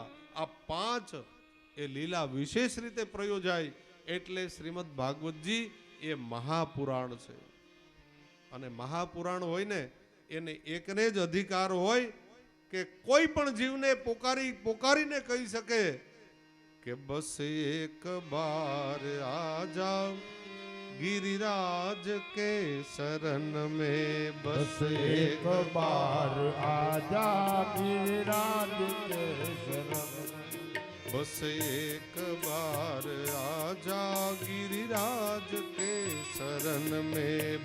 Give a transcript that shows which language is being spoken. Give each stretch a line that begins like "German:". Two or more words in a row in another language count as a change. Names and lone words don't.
Gujarati: આ 5 એ લીલા વિશેષ રીતે પ્રયોજાય એટલે શ્રીમદ ભાગવતજી એ મહાપુરાણ છે. અને મહાપુરાણ હોય ને એને એકને જ અધિકાર હોય કે કોઈ પણ જીવને પોકારીને કહી શકે કે
Hindi: बस एक बार आजा गिरिराज के शरण में, बस एक बार आजा गिरिराज के शरण में, बस एक बार आजा गिरिराज के शरण में,